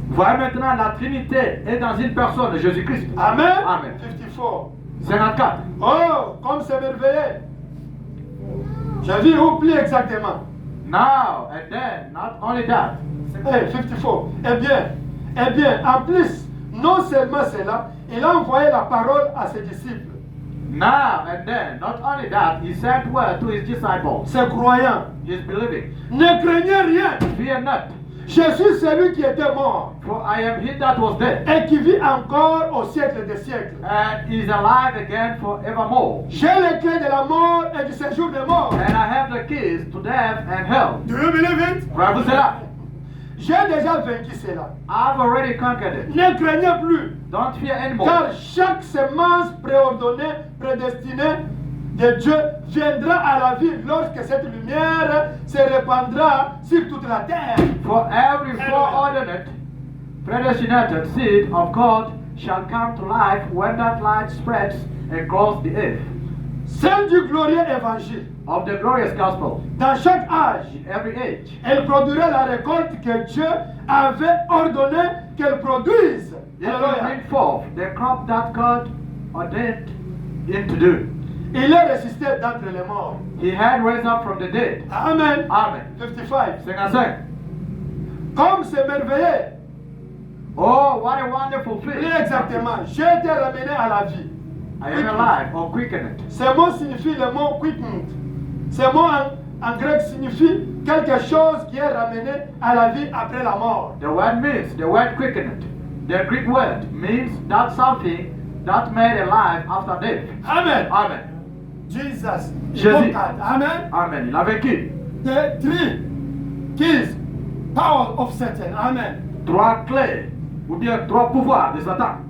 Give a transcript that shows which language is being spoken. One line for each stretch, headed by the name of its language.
French: Voyez maintenant, la Trinité est dans une personne, Jésus-Christ. Amen. Amen. 54. 54. Oh, comme c'est merveilleux. J'ai vu oublier exactement.
English: Now and then, not only that. Hey, 54.
French: Eh bien, en plus, non seulement cela, il a envoyé la parole à ses disciples,
English: Now and then, not only that, he sent word to his disciples,
French: ses croyants.
English: his believing.
French: Ne craignez rien.
English: Fear not,
French: Je suis celui qui était mort
English: for I am he that was dead,
French: et qui vit encore au siècle des siècles.
English: and is alive again forevermore.
French: J'ai les clés de la mort et du séjour des morts.
English: And I have the keys to death and hell. Do you believe it?
French: Croyez-vous cela? J'ai déjà vaincu cela.
English: I've already conquered it.
French: Ne craignez plus,
English: Don't fear anymore.
French: car chaque semence préordonnée, prédestinée de Dieu viendra à la vie lorsque cette lumière se répandra sur toute la terre.
English: For every foreordinate, predestinated seed of God shall come to life when that light spreads across the earth.
French: Celle du glorieux évangile,
English: Of the glorious gospel
French: dans chaque âge,
English: in every age.
French: elle produira la récolte que Dieu avait ordonné qu'elle produise.
English: It will Alléluia. bring forth the crop that God ordained it to do.
French: Il est ressuscité d'entre les morts.
English: He had raised up from the dead. Amen. Amen. 55. 55.
French: Comme c'est merveilleux.
English: Oh, what a wonderful
French: Plus
English: thing.
French: exactement, j'ai été ramené à la vie.
English: I am alive or quickened.
French: Ce mot signifie le mot quickened. Ce mot en grec signifie quelque chose qui est ramené à la vie après la mort.
English: The word quickened. The Greek word means that something that made alive after death. Amen. Amen. Jesus.
French: Jésus. Amen. Amen. Il a vaincu.
English: The three keys, power of Satan. Amen.
French: Trois clés, ou bien trois pouvoirs de Satan.